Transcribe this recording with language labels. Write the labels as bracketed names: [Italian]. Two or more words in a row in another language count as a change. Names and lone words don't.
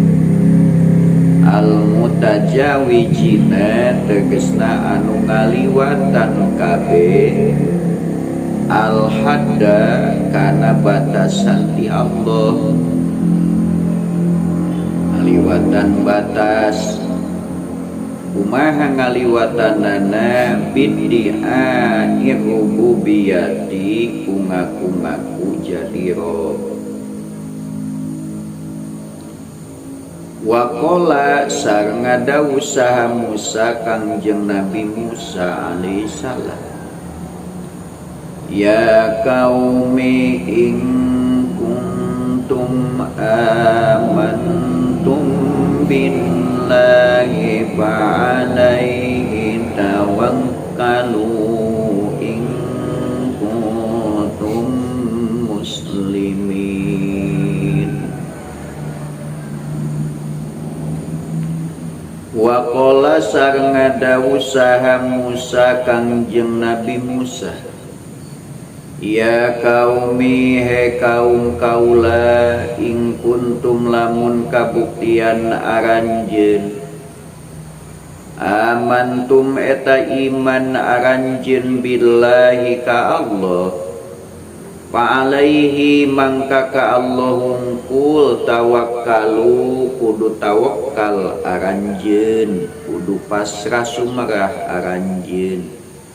[Arabic] المتجاوزين [Sundanese] tegesna anu ngaliwatan kabeh al hadda kana batasan ti Allah ngaliwatan batas kumaha ngaliwatanana [Arabic] بادعاء ربوبيتي [Sundanese] kungaku jadi rob. [Arabic] وقال [Sundanese] sareng ngadawu saha Musa kangjeng Nabi Musa [Arabic] عليه السلام يا قوم إن كنتم آمنتم بالله فعليه توكلوا إن كنتم مسلمين. وقال [Sundanese] sareng ngadawu saha Musa kangjeng Nabi Musa [Arabic] يا قوم [Sundanese] he kaum kaula [Arabic] إن كنتم [Sundanese] lamun kabuktian aranjeun amantum eta iman aranjeun billahi ka Allah [Arabic] فعليه [Sundanese] mangka ka Allah hungkul tawakkalu kudu tawakkal aranjeun kudu pasrah sumerah aranjeun.